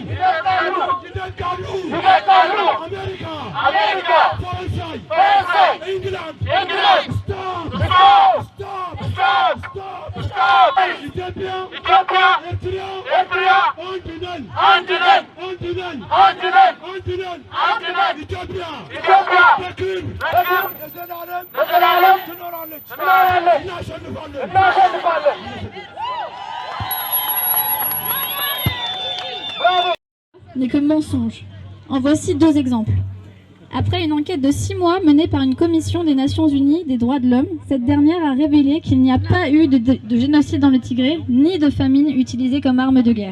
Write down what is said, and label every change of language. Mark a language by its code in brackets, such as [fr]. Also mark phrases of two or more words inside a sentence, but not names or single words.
[am] አሜሪካ፣ ፈረንሳይ፣ ኢንግላንድ ስቶፕ። ኢትዮጵያ ኢትዮጵያ በክብር ለዘላለም ትኖራለች። እናሸንፋለን። [fr] N'est que mensonge. En voici deux exemples. Après une enquête de 6 mois menée par une commission des Nations Unies des droits de l'homme, cette dernière a révélé qu'il n'y a pas eu de génocide dans le Tigré, ni de famine utilisée comme arme de guerre.